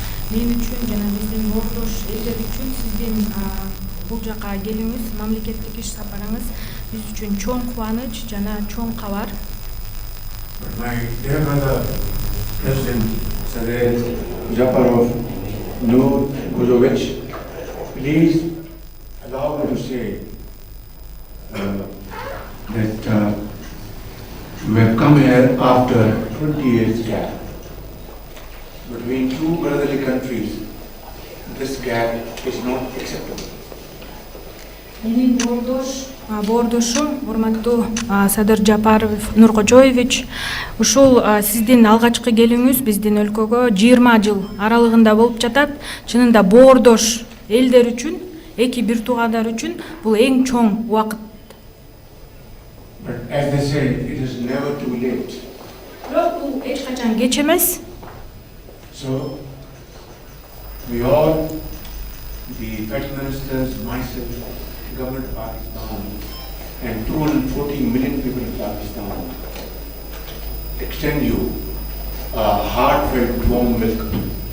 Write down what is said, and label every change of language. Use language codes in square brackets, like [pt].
[ky] Мен үчүн жана биздин ордош элдер үчүн сиздин бул жака келүүңүз, мамлекеттик иш сапарыңыз биз үчүн чоң кубаныч жана чоң кабар. [en] But my dear brother, President Sharif Japarov, Kuzovic, please allow me to say that we have come here after 20 years gap. Between two brotherly countries, this gap is not acceptable. [ky] Менин бордошум, урматтуу Садыр Жапаров Нуркожоевич, ушул сиздин алгачкы келүүңүз биздин өлкөгө 20 жыл аралыгында болуп жатат. Чынында бордош элдер үчүн, эки бир туугандар үчүн бул эң чоң убакыт. [en] But as they say, it is never too late. [ky] Бирок бул эч качан кеч эмес. [en] So, we all, the Federal Ministers, myself, Government of Pakistan, and 214 million people in Pakistan, extend you a heartfelt warm welcome.